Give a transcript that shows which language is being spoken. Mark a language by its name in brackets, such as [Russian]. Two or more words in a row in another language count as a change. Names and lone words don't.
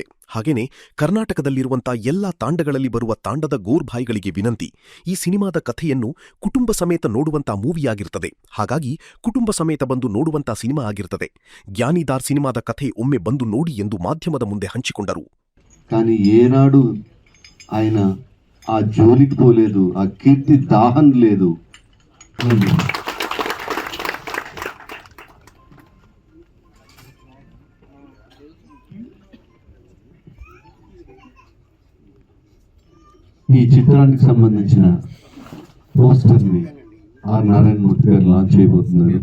[Kannada] ಹಾಗೇನೆ ಕರ್ನಾಟಕದಲ್ಲಿರುವಂಥ ಎಲ್ಲ ತಾಂಡಗಳಲ್ಲಿ ಬರುವ ತಾಂಡದ ಗೋರ್ಭಾಯಿಗಳಿಗೆ ವಿನಂತಿ, ಈ ಸಿನಿಮಾದ ಕಥೆಯನ್ನು ಕುಟುಂಬ ಸಮೇತ ನೋಡುವಂಥ ಮೂವಿಯಾಗಿರ್ತದೆ. ಹಾಗಾಗಿ ಕುಟುಂಬ ಸಮೇತ ಬಂದು ನೋಡುವಂಥ ಸಿನಿಮಾ ಆಗಿರ್ತದೆ. ಜ್ಞಾನಿದಾರ್ ಸಿನಿಮಾದ ಕಥೆ ಒಮ್ಮೆ ಬಂದು ನೋಡಿ ಎಂದು ಮಾಧ್ಯಮದ ಮುಂದೆ ಹಂಚಿಕೊಂಡರು. [Telugu] కానీ ఏనాడు ఆయన ఆ జోలికి పోలేదు, ఆ కీర్తి దాహం లేదు. ఈ చిత్రానికి సంబంధించిన పోస్టర్ని ఆర్ నారాయణమూర్తి గారు లాంచ్ చేయబోతున్నారు.